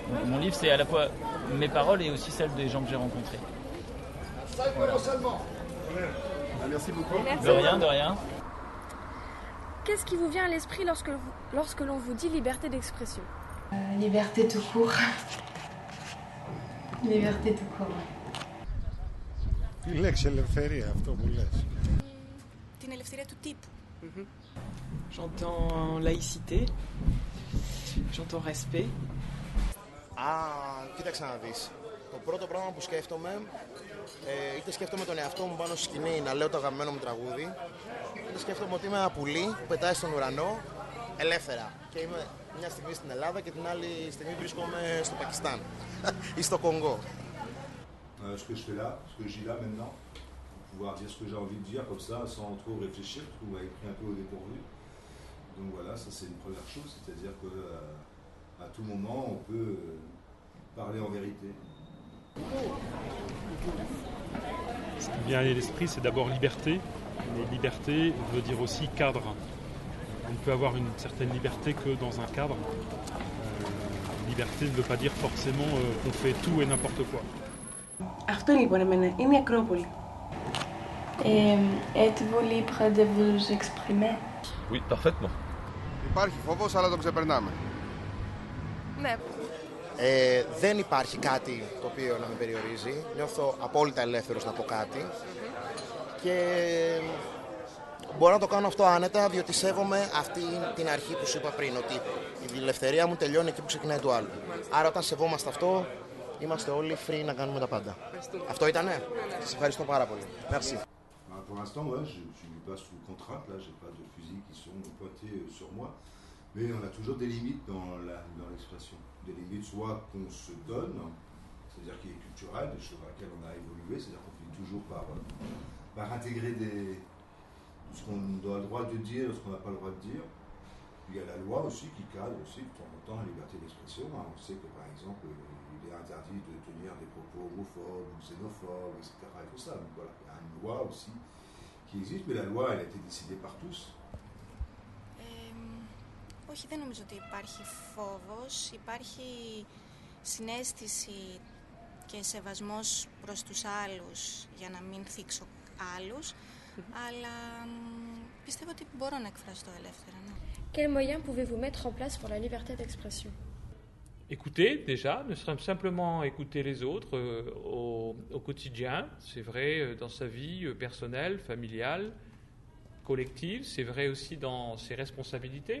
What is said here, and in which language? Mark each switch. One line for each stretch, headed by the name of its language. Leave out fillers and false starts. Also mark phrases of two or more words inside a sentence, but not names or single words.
French: Donc, mon livre, c'est à la fois mes paroles et aussi celles des gens que j'ai rencontrés. Voilà. Merci beaucoup. Merci. De rien, de rien. Qu'est-ce qui vous vient à l'esprit lorsque l'on vous dit liberté d'expression? Liberté tout court. Liberté tout court.
Greek: Η λέξη ελευθερία, αυτό που λες. Την ελευθερία του τύπου.
French: J'entends laïcité, j'entends respect.
Greek: Κοίταξε να δεις. Το πρώτο πράγμα που σκέφτομαι, είτε σκέφτομαι τον εαυτό μου πάνω στη σκηνή να λέω το αγαπημένο μου τραγούδι, είτε σκέφτομαι ότι είμαι ένα πουλί που πετάει στον ουρανό ελεύθερα. Και είμαι μια στιγμή στην Ελλάδα και την άλλη στιγμή βρίσκομαι στο Πακιστάν ή στο Κονγκό.
French: Ce que je fais là, ce que je dis là maintenant, pour pouvoir dire ce que j'ai envie de dire comme ça, sans trop réfléchir, je trouve être pris un peu au dépourvu. Donc voilà, ça c'est une première chose, c'est-à-dire que à tout moment on peut parler en vérité. Ce qui vient à l'esprit, c'est d'abord liberté. Mais liberté veut dire aussi cadre. On ne peut avoir une certaine liberté que dans un cadre. Liberté ne veut pas dire forcément qu'on fait tout et n'importe quoi.
Greek: Αυτό λοιπόν εμένα είναι η Ακρόπολη.
French: Êtes-vous libre de vous exprimer? Oui, parfaitement.
Greek: Υπάρχει φόβος, αλλά τον ξεπερνάμε. Ναι. Δεν υπάρχει κάτι το οποίο να με περιορίζει. Νιώθω απόλυτα ελεύθερος να πω κάτι. Και μπορώ να το κάνω αυτό άνετα, διότι σέβομαι αυτή την αρχή που σου είπα πριν, ότι η ελευθερία μου τελειώνει εκεί που ξεκινάει το άλλο. Άρα όταν σεβόμαστε αυτό, είμαστε όλοι free να κάνουμε τα πάντα. Αυτό ήτανε. Σας ευχαριστώ πάρα πολύ.
French: Merci. Pour l'instant, ouais, je ne suis pas sous contrainte, là, j'ai pas de fusils qui sont pointés sur moi, mais on a toujours des limites dans l'expression. Des limites soit qu'on se donne, c'est-à-dire qui est culturel, des choses à laquelle on a évolué, c'est-à-dire qu'on finit toujours par intégrer ce qu'on a le droit de dire et ce qu'on n'a pas le droit de dire. Il y a la loi aussi qui cadre aussi de temps en temps la liberté d'expression. On sait que par exemple, il est interdit de tenir des propos homophobes ou xénophobes, etc. Et tout ça. Donc voilà, il y a une loi aussi qui existe, mais la loi, elle a été décidée par tous.
Greek: Όχι, δεν νομίζω ότι υπάρχει φόβος. Υπάρχει συναίσθηση και σεβασμός προς τους άλλους για να μην θίξω άλλους, αλλά πιστεύω ότι μπορώ να εκφραστώ ελεύθερα. Ναι.
French: Quels moyens pouvez-vous mettre en place pour la liberté d'expression? Écouter déjà, ne serait simplement écouter les autres au quotidien, c'est vrai dans sa vie personnelle, familiale, collective, c'est vrai aussi dans ses responsabilités.